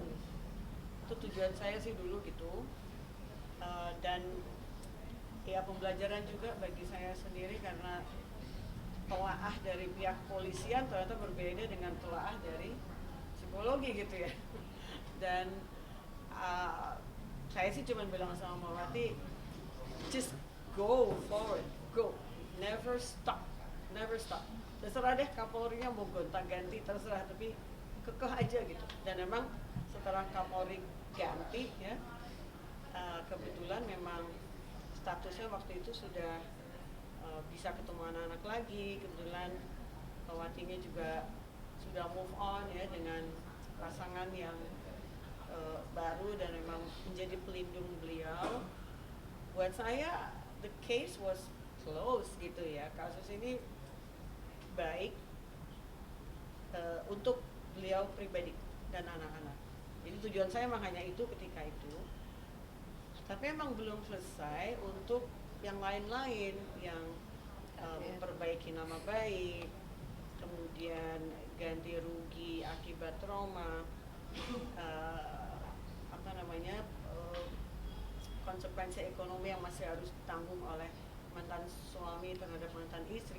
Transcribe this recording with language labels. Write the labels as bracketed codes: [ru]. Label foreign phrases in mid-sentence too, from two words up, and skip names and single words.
[id] Itu tujuan saya sih dulu gitu. Dan ya pembelajaran juga bagi saya sendiri karena telaah dari pihak polisian ternyata berbeda dengan telaah dari psikologi gitu ya. Dan saya sih cuma bilang sama Mbak Wati, [en] just go forward, go, never stop, never stop. [id] Terserah deh Kapolrinya mau gonta-ganti, terserah, tapi kekeh aja gitu. Dan memang setelah Kapolri ganti ya, kebetulan memang statusnya waktu itu sudah bisa ketemu anak-anak lagi. Kebetulan Mbak Watinya juga sudah [en] move on [id] ya dengan pasangan yang baru dan memang menjadi pelindung beliau. Buat saya [en] the case was closed [id] gitu ya. Kasus ini baik untuk beliau pribadi dan anak-anak. Jadi tujuan saya memang hanya itu ketika itu. Tapi emang belum selesai untuk yang lain-lain yang memperbaiki nama baik, kemudian ganti rugi akibat trauma, konsekuensi ekonomi yang masih harus ditanggung oleh mantan suami terhadap mantan istri.